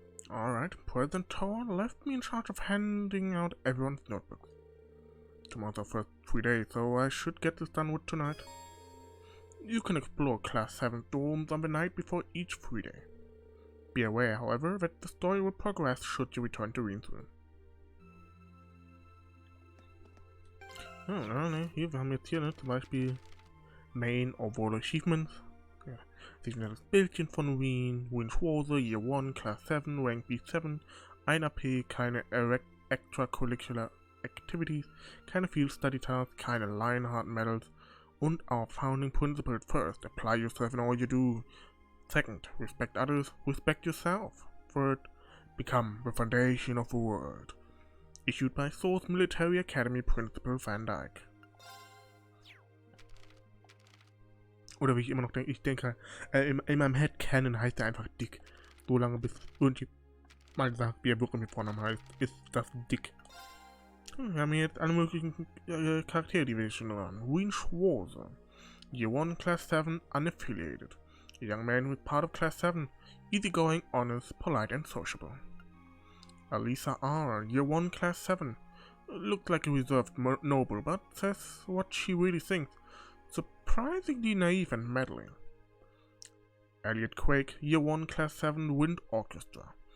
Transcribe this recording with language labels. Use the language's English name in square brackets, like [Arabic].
[English] Alright, President Towa left me in charge of handing out everyone's notebooks. Tomorrow's our first 3 days, so I should get this done with tonight. You can explore Class 7 dorms on the night before each 3 day. Be aware, however, that the story will progress should you return to Wien's room. [German] Hier, wir haben jetzt hier zum Beispiel Main Overall Achievements. Ja, sehen wir das Bildchen von Wien, Schwarze, Year 1, Class 7, Rank B7, 1 AP, keine Extracurricular Activities, keine Field Study Tasks, keine Lionheart Medals und [English] our founding principles. First, apply yourself in all you do. Second, respect others, respect yourself. Third, become the foundation of the world. Issued by Thors Military Academy Principal Van Dyke. [German] Oder wie ich immer noch denke, ich denke, in meinem Head kennen heißt er einfach dick. So lange bis irgendjemand mal sagt, wie er wirklich mit Vornamen heißt, ist das dick. Wir haben hier jetzt alle möglichen Charaktere, die wir schon hören. [English] Wien Schwarze, Year 1, Class 7, unaffiliated. A young man with part of Class 7, easygoing, honest, polite and sociable. Alisa R, Year 1, Class 7. Looks like a reserved noble, but says what she really thinks. Surprisingly naive and meddling. Elliot Quake, Year 1, Class 7, Wind Orchestra.